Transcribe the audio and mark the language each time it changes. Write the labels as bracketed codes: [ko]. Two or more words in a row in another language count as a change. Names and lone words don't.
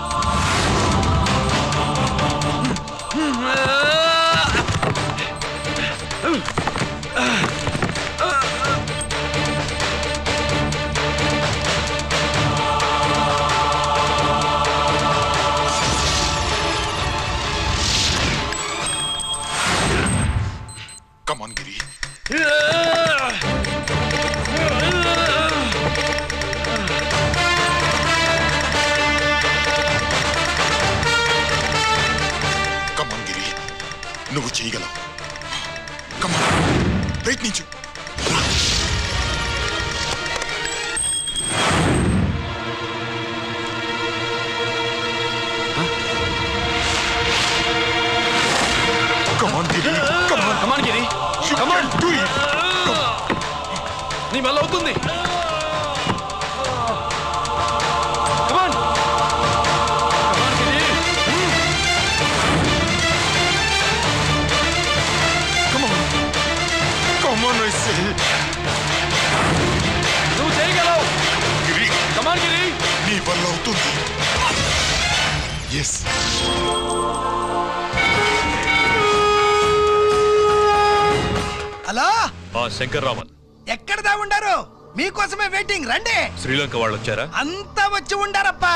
[en] Come on, Giri. Come on, Giri. [te] నువ్వు చేయగలవు. [en] Come on. ప్రయత్నించు. Come on, Giri. Come on. Come on, Giri. Come on, do it. [te] నీ వల్ల అవుతుంది. [en] Come on. Come on, Giri. Come on. Come on, I say. [te] నువ్వు చేయగలవు. [en] Giri. Come on, Giri. [te] నీ వల్ల అవుతుంది. Yes. హలో, ఆ శంకర్ రామన్ ఎక్కడ దాగుండారు? మీకోసమే వెయిటింగ్. రండి. శ్రీలంక వాళ్ళు వచ్చారా? అంతా వచ్చి ఉండారప్పా.